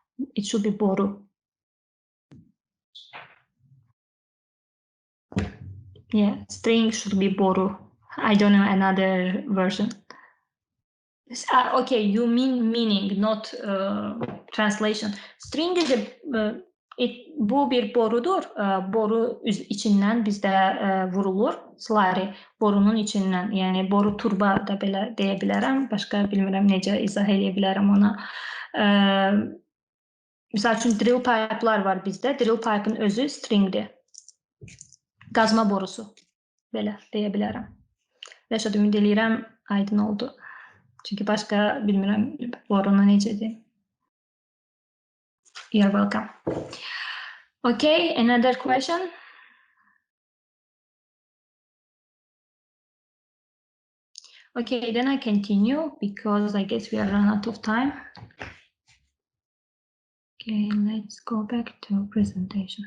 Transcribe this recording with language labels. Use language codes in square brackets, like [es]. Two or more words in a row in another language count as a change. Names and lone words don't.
[en] It should be boru. Yeah, string should be boru. I don't know another version. Okay, you mean meaning, not translation. String is [az] bu bir borudur. Boru içindən bizdə vurulur. Slari borunun içindən. Yəni boru turba da belə deyə bilərəm. Başqa bilmirəm necə izah edə bilərəm ona. Misal üçün [en] drill pipe'lar [az] var bizdə. [en] Drill pipe'ın [az] özü stringdir. Qazma borusu. Belə deyə bilərəm. Rəşad, ümid eləyirəm aydın oldu. Çünki başqa bilmirəm borunu necədir. [en] You're welcome. Okay, another question? Okay, then I continue because I guess we are run out of time. Okay, let's go back to presentation.